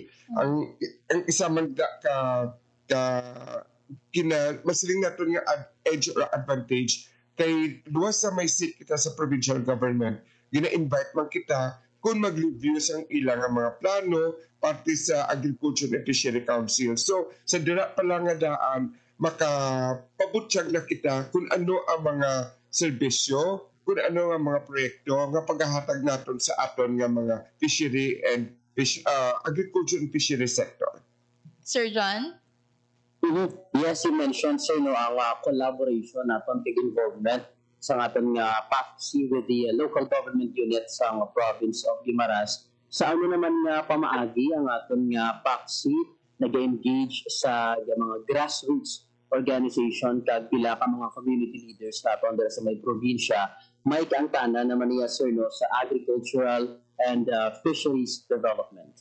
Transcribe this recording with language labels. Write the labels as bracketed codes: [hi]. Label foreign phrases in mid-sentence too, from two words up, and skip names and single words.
[hil] Ang isa man masiling natin nga edge or advantage kay duwa sa may seat kita sa provincial government, gina-invite man kita kung mag-review sa ilang mga plano parte sa Agriculture and Fishery Council. So sa dira pa lang nga daan makapabutyag na kita kung ano ang mga serbisyo, kung ano ang mga proyekto nga paghahatag naton sa aton nga mga [en] fishery and agriculture and fishery sector. [hil] Sir John? [en] Yes, you mentioned sir [hil] no ang collaboration naton kay involvement sa aton nga PAFC [en] with the local government unit [hil] sa [en] province of Guimaras. [hil] Sa ano naman nga pamaagi ang aton nga PAFC nag-engage sa mga [en] grassroots organization [hil] kag pila ka mga [en] community leaders [hil] naton dira sa may probinsya may kaangtanan naman niya sir no sa [en] agricultural and fisheries development.